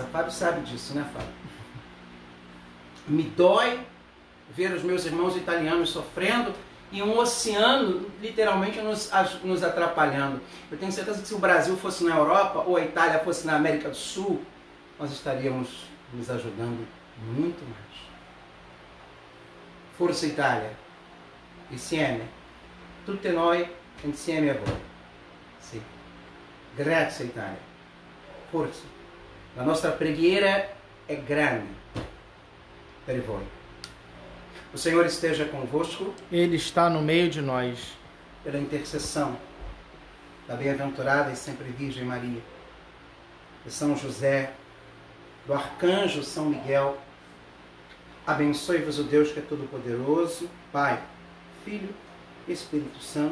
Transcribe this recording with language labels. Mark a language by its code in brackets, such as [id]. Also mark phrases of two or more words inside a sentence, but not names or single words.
[pt] Fábio sabe disso, né, Fábio? Me dói ver os meus irmãos italianos sofrendo e um oceano literalmente nos atrapalhando. Eu tenho certeza que se o Brasil fosse na Europa ou a Itália fosse na América do Sul, nós estaríamos nos ajudando muito mais. Força Itália, [it] insieme, tutte noi insieme a voi. Sì. Grazie Itália. Força. La nostra preghiera è grande per voi. [pt] O Senhor esteja convosco. Ele está no meio de nós. Pela intercessão da bem-aventurada e sempre Virgem Maria, de São José, do Arcanjo São Miguel, abençoe-vos o Deus que é todo-poderoso, Pai, Filho e Espírito Santo.